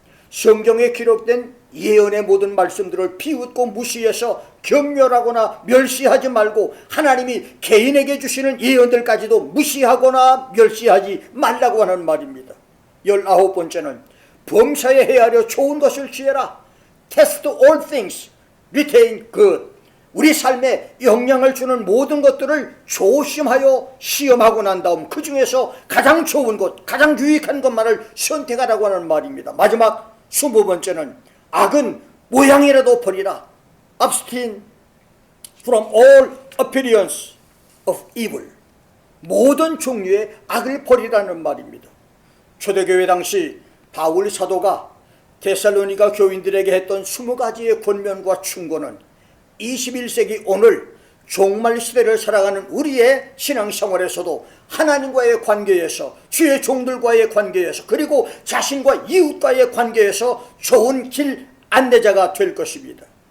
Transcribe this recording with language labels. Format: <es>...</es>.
<ko>성경에 기록된 예언의 모든 말씀들을 비웃고 무시해서 경멸하거나 멸시하지 말고 하나님이 개인에게 주시는 예언들까지도 무시하거나 멸시하지 말라고 하는 말입니다. 19번째는 범사에 헤아려 좋은 것을 취해라.</ko> <en>Test all things, retain good.</en> <ko>우리 삶에 영향을 주는 모든 것들을 조심하여 시험하고 난 다음 그 중에서 가장 좋은 것, 가장 유익한 것만을 선택하라고 하는 말입니다. 마지막 20번째는 악은 모양이라도 버리라.</ko> <en>Abstain from all appearance of evil.</en> <ko>모든 종류의 악을 버리라는 말입니다. 초대교회 당시 바울 사도가 데살로니가 교인들에게 했던 20가지의 권면과 충고는 21세기 오늘 종말 시대를 살아가는 우리의 신앙생활에서도 하나님과의 관계에서, 주의 종들과의 관계에서, 그리고 자신과 이웃과의 관계에서 좋은 길 안내자가 될 것입니다.</ko>